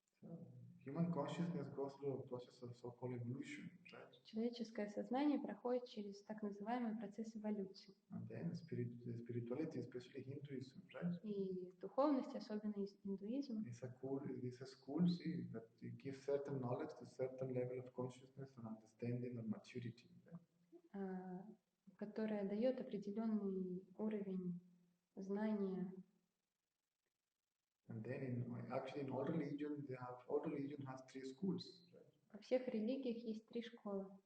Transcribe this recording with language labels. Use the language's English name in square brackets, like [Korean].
[English] So human consciousness goes through a process of so-called evolution, right? [Russian] Человеческое сознание проходит через так называемый процесс эволюции. [English] And then spirituality, especially Hinduism, right? [Russian] И духовность, особенно индуизм, [English] It's a school, see, that it gives certain knowledge to certain level of consciousness and understanding and maturity. Right? [Russian] которая дает определенный уровень знания. [English] And then actually in all religion has three schools. Right? [Russian] Во всех религиях есть три школы.